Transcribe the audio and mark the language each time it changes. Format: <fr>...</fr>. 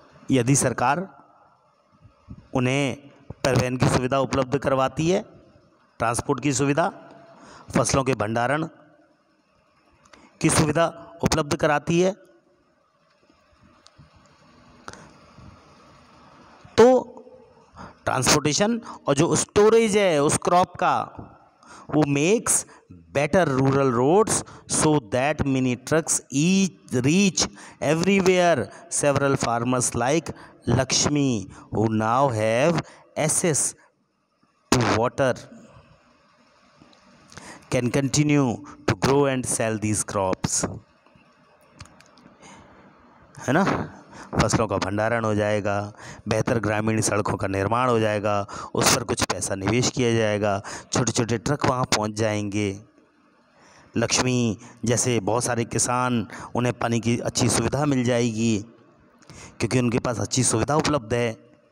<hi>यदि सरकार उन्हें परिवहन की सुविधा उपलब्ध करवाती है, ट्रांसपोर्ट की सुविधा, फसलों के भंडारण की सुविधा उपलब्ध कराती है, तो ट्रांसपोर्टेशन और जो स्टोरेज है उस क्रॉप का, वो</hi> <en>Makes better rural roads so that mini trucks reach everywhere. Several farmers like Lakshmi who now have access to water can continue to grow and sell these crops।</en> <hi>है ना? फसलों का भंडारण हो जाएगा, बेहतर ग्रामीण सड़कों का निर्माण हो जाएगा, उस पर कुछ पैसा निवेश किया जाएगा, छोटे छोटे ट्रक वहाँ पहुँच जाएंगे। लक्ष्मी जैसे बहुत सारे किसान, उन्हें पानी की अच्छी सुविधा मिल जाएगी क्योंकि उनके पास अच्छी सुविधा उपलब्ध है।</hi>